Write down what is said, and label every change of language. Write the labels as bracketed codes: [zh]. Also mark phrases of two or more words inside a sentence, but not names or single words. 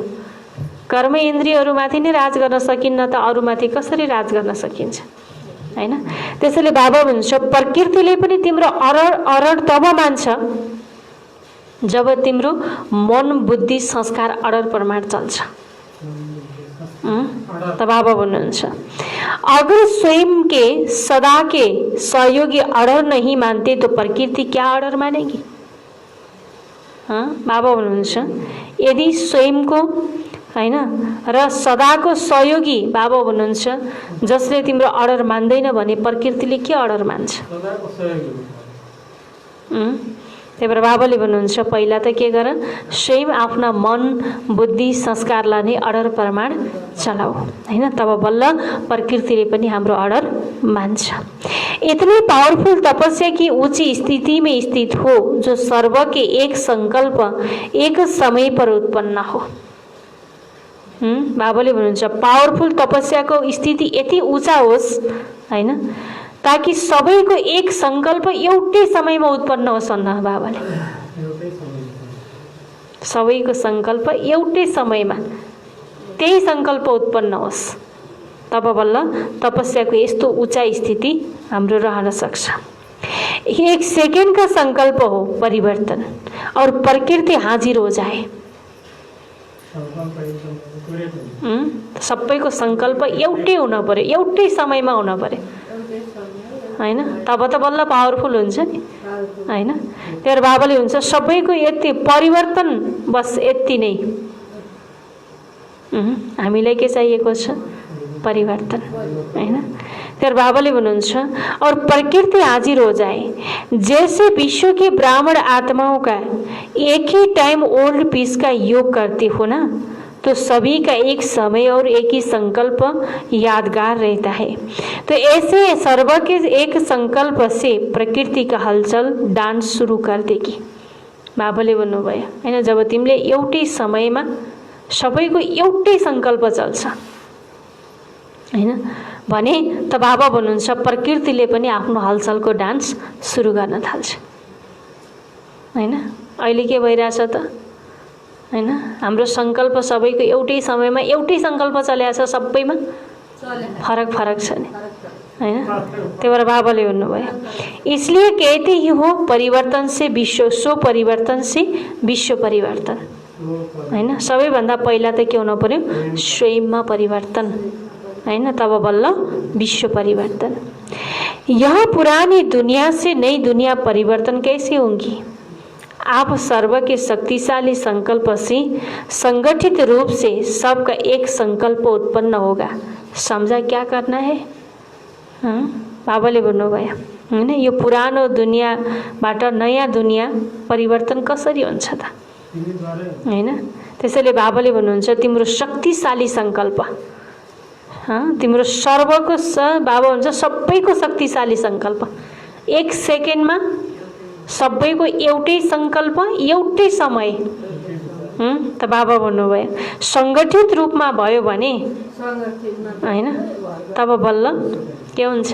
[ne] कर्म इन्द्रियहरूमाथि नै राज गर्न सकिन्न त अरूमाथि कसरी राज गर्न सकिन्छ हैन। त्यसैले बाबा भन्नुहुन्छ प्रकृतिले पनि तिम्रो अडर तब मान्छ जब तिम्रो मन बुद्धि संस्कार अडर प्रमाण चल्छ। त बाबा भन्नुहुन्छ [hi] अगर स्वयं के सदा के सहयोगी अडर नहीं मानते तो प्रकृति क्या अडर मानेगी? [ne] बाबा भन्नुहुन्छ यदि स्वयंको हैन र सदाको सहयोगी बाबा भन्नुहुन्छ जसले तिम्रो अडर मान्दैन भने प्रकृतिले के अडर मान्छ? त्यही भएर बाबाले भन्नुहुन्छ पहिला त के गर, स्वयं आफ्ना मन बुद्धि संस्कारलाई नै अडर प्रमाण चलाऊ, हैन? तब बल्ल प्रकृतिले पनि हाम्रो अडर मान्छ। [hi] इतनी पावरफुल तपस्या की ऊंची स्थिति में स्थित हो जो सर्व के एक संकल्प एक समय पर उत्पन्न हो। [ne] बाबाले भन्नुहुन्छ पावरफुल तपस्याको स्थिति यति ऊँचा होस्, हैन, ताकि सबैको एक संकल्प एउटै समयमा उत्पन्न होस् भन्न बाबाले। सबैको संकल्प एउटै समयमा त्यही संकल्प उत्पन्न होस्, तब बल्ल तपस्याको यस्तो ऊँचा स्थिति हाम्रो रहन सक्छ। [hi] एक सेकेंड का संकल्प हो परिवर्तन और प्रकृति हाजिर हो जाए। [ne] सबैको संकल्प एउटै हुन पर्यो, एउटै समयमा हुन पर्यो, हैन? तब त बल्ल पावरफुल हुन्छ नि, हैन? त्यही बाबाले हुन्छ सबैको यति परिवर्तन, बस यति नै। हामीलाई के चाहिएको छ? परिवर्तन, हैन? त्यही बाबाले भन्नुहुन्छ [hi] और प्रकृति हाजिर हो जाए, जैसे विश्व के ब्राह्मण आत्माओं का एक ही टाइम [en] old peace [hi] का योग करते हो ना, तो सभी का एक समय और एक ही संकल्प यादगार रहता है। तो ऐसे सर्व के एक संकल्प से प्रकृति का हलचल डांस शुरू कर देगी। [ne] बाबाले भन्नुभयो, हैन? जब तिमीले एउटै समयमा सबैको एउटै संकल्प चल्छ, हैन, भने त बाबा भन्नुहुन्छ प्रकृतिले पनि आफ्नो हलचलको डान्स सुरु गर्न थाल्छ, हैन? अहिले के भइरहेछ त, हैन? हाम्रो संकल्प सबैको एउटै समयमा एउटै संकल्प चलेको छ, सबैमा फरक फरक छ नि, हैन? त्यही भएर बाबाले भन्नुभयो [hi] इसलिए कहते ही हो परिवर्तन से विश्व, सो परिवर्तन से विश्व परिवर्तन, [ne] हैन? सबैभन्दा पहिला त के हुनु पर्यो? स्वयंमा परिवर्तन, हैन? तब बल्ल विश्व परिवर्तन। [hi] यह पुरानी दुनिया से नई दुनिया परिवर्तन कैसे होंगी? आप सर्व के शक्तिशाली संकल्प से संगठित रूप से सबका एक संकल्प उत्पन्न होगा। समझा क्या करना है? [ne] बाबाले भन्नुभयो, हैन? यो पुरानो दुनियाँबाट नयाँ दुनियाँ परिवर्तन कसरी हुन्छ त, हैन? त्यसैले बाबाले भन्नुहुन्छ तिम्रो शक्तिशाली संकल्प, तिम्रो सर्वको बाबा हुन्छ सबैको शक्तिशाली संकल्प, एक सेकेन्डमा सबैको एउटै संकल्प एउटै समय, त बाबा भन्नुभयो संगठित रूपमा भयो भने, हैन, तब बल्ल के हुन्छ?